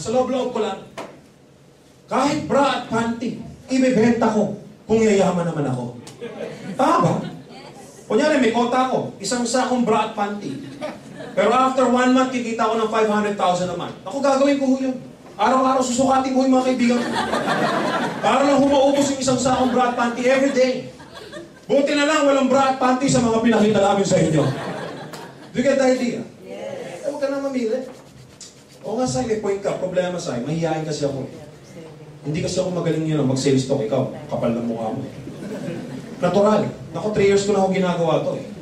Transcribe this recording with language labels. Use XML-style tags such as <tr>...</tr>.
<tl>Sa loob-loob ko lang, kahit bra at panty, ibebenta ko kung yayaman naman ako. Tama ba? Kunyari, may kota ko, isang sakong bra at panty. Pero</tl> <en>after 1 month,</en> <tl>kikita ko ng 500,000</tl> <en>a month.</en> <tl>Ako, gagawin ko yun. Araw-araw susukatin ko yung mga kaibigan ko. Para lang humaubos yung isang sakong bra at panty</tl> <en>every day.</en> <tl>Buti na lang, walang bra at panty sa mga pinakita namin sa inyo.</tl> <en>Do you get the idea? Yes.</en> <tl>Huwag ka na mamili. O nga, Sai, may point ka. Problema, Sai, mahihayin kasi ako. Hindi kasi ako magaling yun mag-sales talk. Ikaw, kapal ng mukha mo. Natural. Ako, 3 years ko na ako ginagawa to eh.</tl>